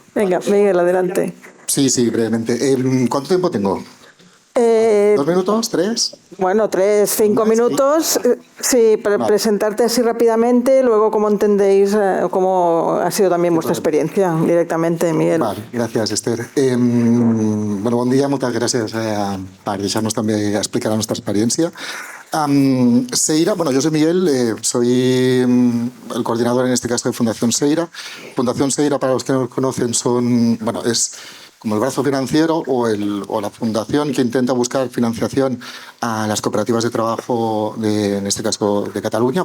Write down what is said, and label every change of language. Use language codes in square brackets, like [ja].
[es] Venga, Miguel, adelante. Sí, brevemente. ¿Cuánto tiempo tengo? ¿2 minutos? ¿3? Bueno, 5 minutos. Sí, para presentarte así rápidamente, luego cómo entendéis, cómo ha sido también vuestra experiencia directamente, Miguel. Vale, gracias, Esther. [ca] Bueno, bon dia, moltes gràcies per deixar-nos també explicar la nostra experiència. [es] Seira, bueno, yo soy Miguel, soy el coordinador en este caso de Fundación Seira. Fundación Seira, para los que no conocen, es como el brazo financiero o la fundación que intenta buscar financiación a las cooperativas de trabajo, en este caso de Cataluña.